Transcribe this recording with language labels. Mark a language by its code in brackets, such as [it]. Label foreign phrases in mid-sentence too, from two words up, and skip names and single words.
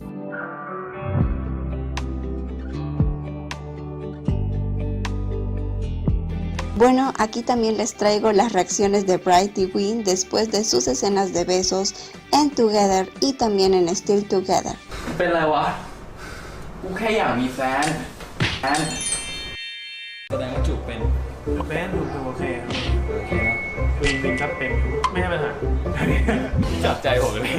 [es] Bueno, aquí también les traigo las reacciones de Bright y Win después de sus escenas de besos en Together y también en Still Together. [th] เป็นไรวะกูแค่อยากมีแฟน แสดงว่าจูบเป็น เป็นโอเคครับคือจริงๆก็เป็นไม่ใช่ปัญหา จับใจผมเลย